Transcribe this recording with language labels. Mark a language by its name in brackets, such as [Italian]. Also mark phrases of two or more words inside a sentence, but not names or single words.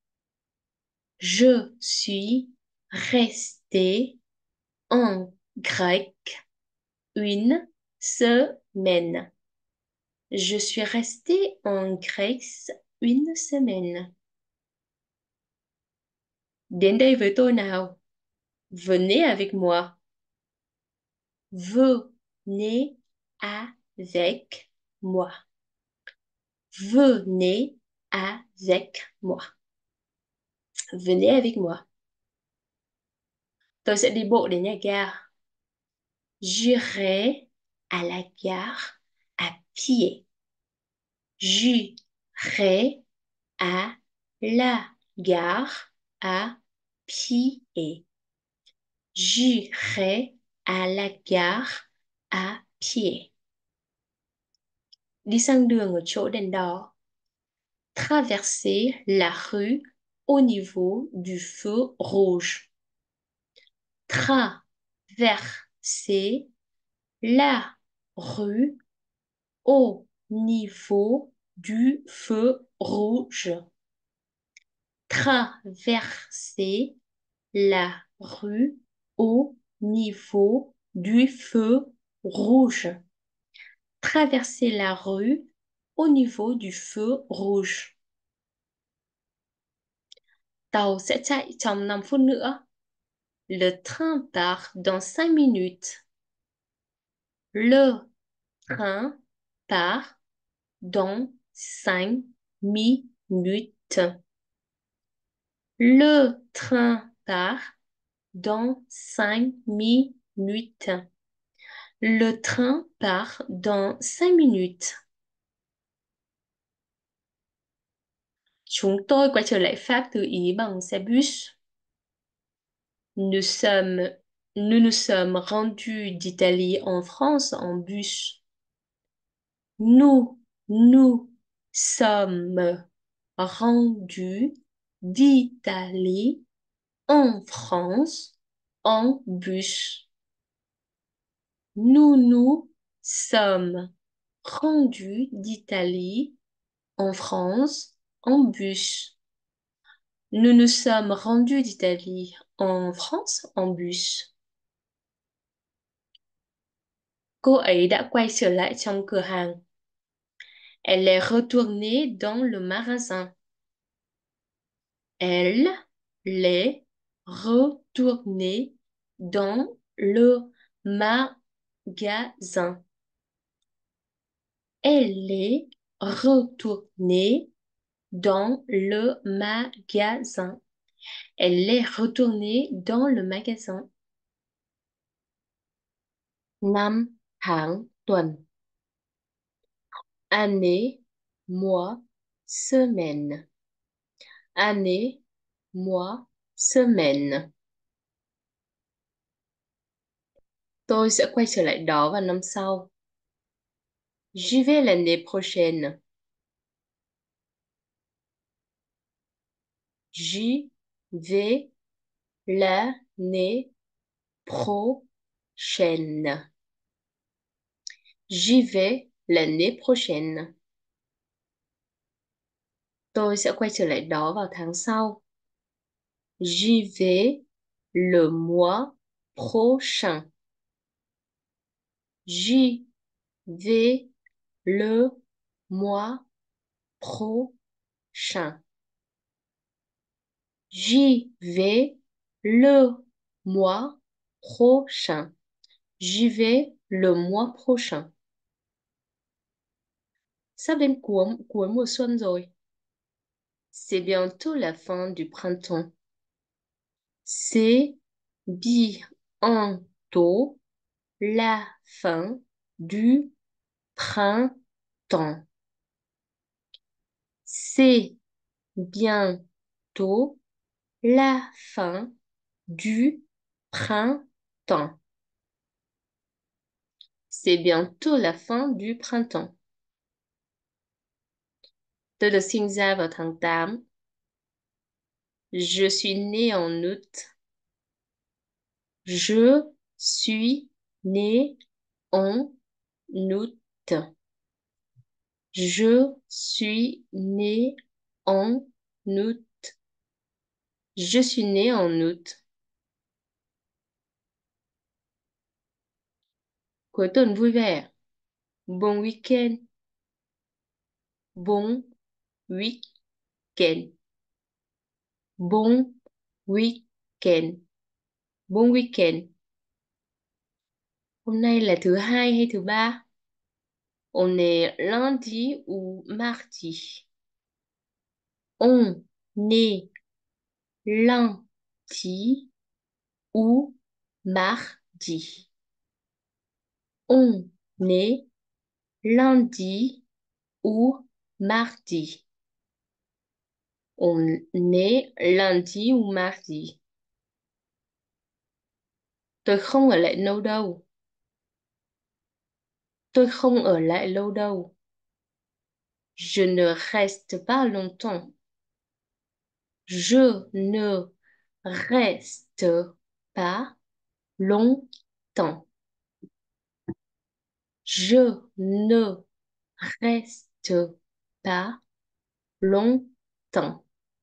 [French] Je suis restée en Grèce une semaine. Je suis restée en Grèce une semaine. [Vietnamese] Đến đây với tôi nào. [French] Venez avec moi. Venez avec moi. Venez avec moi. Venez avec moi. [Vietnamese] Tôi sẽ đi bộ đến nhà ga. [French] J'irai à la gare à pied. J'irai à la gare à pied. J'irai à la gare à pied. [Vietnamese] Đi sang đường ở chỗ đèn đỏ. [French] Traverser la rue au niveau du feu rouge. Traverser la rue au niveau du feu rouge. Traverser la rue au niveau du feu rouge. Traverser la rue au niveau du feu rouge. [Vietnamese] Tàu sẽ chạy trong 5 phút nữa. [French] Le train part dans 5 minutes. Le train part dans 5 minutes. Le train part dans 5 minutes. Le train part dans 5 minutes. [Vietnamese] Chúng tôi quay trở lại Pháp từ Ý bằng xe bus. [French] Nous sommes, nous nous sommes rendus d'Italie en France en bus. Nous nous sommes rendus d'Italie en France en bus. Nous nous sommes rendus d'Italie en France en bus. Nous nous sommes rendus d'Italie en France en bus. [Vietnamese] Cô ấy đã quay trở lại trong cửa hàng. [French] Elle est retournée dans le magasin. Elle est retournée dans le magasin. Elle est retournée dans le magasin. Elle est retournée dans le magasin. [Vietnamese] Năm tháng tuần. [French] Année, mois, semaine. Année, mois, semaine. [Vietnamese] Tôi sẽ quay trở lại đó vào năm sau. [French] J'y vais l'année prochaine. J'y vais l'année prochaine. J'y vais l'année prochaine. [Vietnamese] Tôi sẽ quay trở lại đó vào tháng sau. [French] J'y vais le mois prochain. J'y vais le mois prochain. J'y vais le mois prochain. J'y vais le mois prochain. [Vietnamese] Sắp đến cuối mùa xuân rồi. [French] C'est bientôt la fin du printemps. C'est bientôt la fin du printemps. C'est bientôt la fin du printemps. C'est bientôt la fin du printemps. [Vietnamese] Tôi được sinh ra vào tháng 8. [French] Je suis né en août. Je suis né en août. Je suis né en août. Je suis né en août. [Vietnamese] Cuối tuần vui vẻ. [French] Bon week-end. Bon week-end. Bon week-end. Bon week-end. [Vietnamese] Hôm nay là thứ hai hay thứ ba? [French] On est lundi ou mardi? On est lundi ou mardi? On est lundi ou mardi? On est lundi ou mardi? [Vietnamese] Tôi không ở lại lâu đâu. Tôi không ở lại lâu đâu. [French] Je ne reste pas longtemps. Je ne reste pas longtemps. Je ne reste pas longtemps.